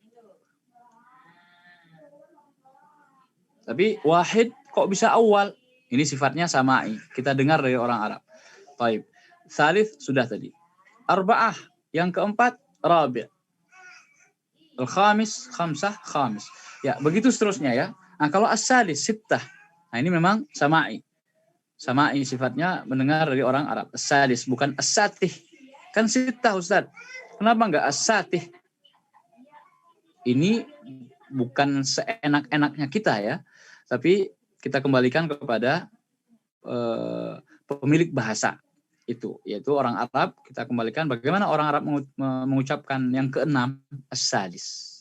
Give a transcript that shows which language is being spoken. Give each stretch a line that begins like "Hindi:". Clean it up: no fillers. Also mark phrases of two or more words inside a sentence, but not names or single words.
Indonesian: Tapi wahid kok bisa awal? Ini sifatnya sama'i. Kita dengar dari orang Arab. Baik. Salith sudah tadi. Arba'ah. Yang keempat, rabi'. Al-khamis, khamsah, khamis. Ya, begitu seterusnya ya. Nah, kalau as-salis, sittah. Nah, ini memang sama'i. Sama'i sifatnya mendengar dari orang Arab. As-salis, bukan as-satih. Kan sittah, Ustaz. Kenapa enggak as-satih? Ini bukan seenak-enaknya kita ya. Tapi kita kembalikan kepada pemilik bahasa itu, yaitu orang Arab. Kita kembalikan bagaimana orang Arab mengucapkan yang keenam, as-salis.